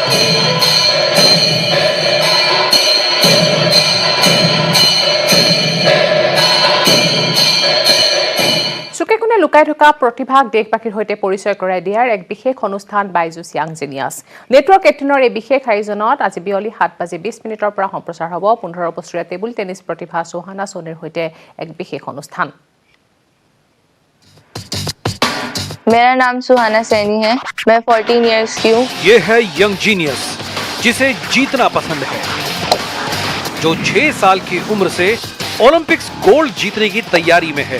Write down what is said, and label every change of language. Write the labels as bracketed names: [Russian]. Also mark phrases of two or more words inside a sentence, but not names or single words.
[Assamese] চুকে কোণে লুকাই থকা প্ৰতিভাক দেশবাসীৰ সৈতে পৰিচয় কৰাই দিয়াৰ এক বিশেষ অনুষ্ঠান বাইজুছ য়াং জিনিয়াছ। নেটৱৰ্ক 18ৰ এই বিশেষ আয়োজনত আজি বিয়লি 7:20 পৰা সম্প্ৰচাৰ হ'ব 15 বছৰীয়া টেবুল টেনিছ প্ৰতিভা সোহানা সোণীৰ সৈতে এক বিশেষ অনুষ্ঠান। [Hindi] मेरा नाम सुहाना सैनी है, मैं 14 इयर्स की हूँ। ये है यंग जीनियस जिसे जीतना पसंद है, जो 6 साल की उम्र से ओलंपिक्स गोल्ड जीतने की तैयारी में है।